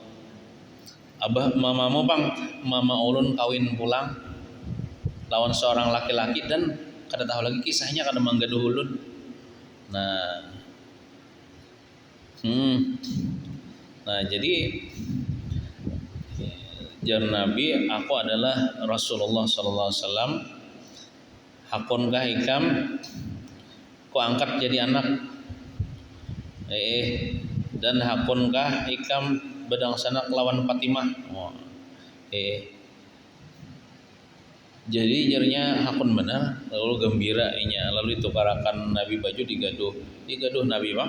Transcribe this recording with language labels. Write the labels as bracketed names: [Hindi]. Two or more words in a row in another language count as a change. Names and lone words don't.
[Banjar] Abah mamamu bang, mama ulun kawin pulang lawan seorang laki-laki dan kada tahu lagi kisahnya kada manggaduh ulun. Nah, nah jadi jar Nabi, aku adalah Rasulullah [Arabic] sallallahu alaihi wasallam. [Banjar] Hakunkah ikam ku angkat jadi anak? Dan hakunkah ikam bedang sanak lawan Fatimah? Jadi jarnya hakun benar, lalu gembira inya, lalu ditukarakan Nabi baju digaduh Nabi bang.